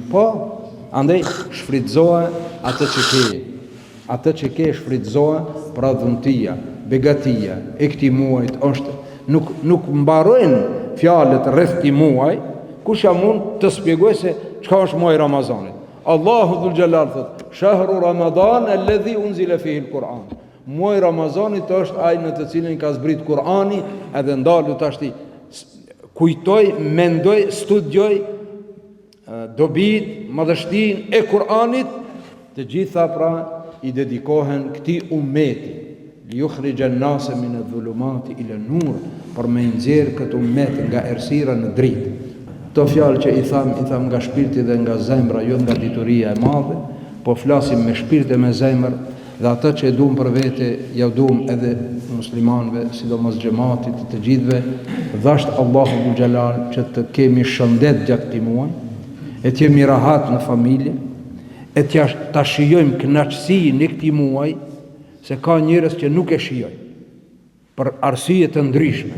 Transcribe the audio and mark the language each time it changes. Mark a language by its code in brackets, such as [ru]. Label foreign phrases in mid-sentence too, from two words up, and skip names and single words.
[sq] Po, andaj shfrytëzohe atë që ke shfrytëzohe, pra dhuntia, begatia e këtij muajit është, nuk mbarojnë fjalët rreth këtij muaj, kusha mund të shpjegoj se çka është muaji Ramazanit. [ar] الله ذو الجلال [sq] thot, [ar] شهر رمضان الذي أنزل فيه القرآن. [sq] Muaji Ramazanit është ai në të cilin ka zbrit Kur'ani, edhe ndalu tashti kujtoj, mendoj, studioj dobit, madhështinë e Kur'anit, të gjitha pra i dedikohen këtij ummeti, [ar] ليخرج الناس من الظلمات إلى النور, [sq] për me nxjerr këtë ummet nga errësira në dritë. Këto fjalë që i tham nga shpirti dhe nga zemra, jo nga dituria e madhe, po flasim me shpirt dhe me zemër, dhe ata që e duam për vete, ja duam edhe muslimanëve, sidomos xhamatit të gjithëve, dhasht [ar] الله ذو الجلال [sq] që të kemi shëndet gjatë këtij muaji, e të jemi rahat në familje, e ta shijojmë kënaqësinë e këtij muaji, se ka njerëz që nuk e shijojnë për arsye të ndryshme.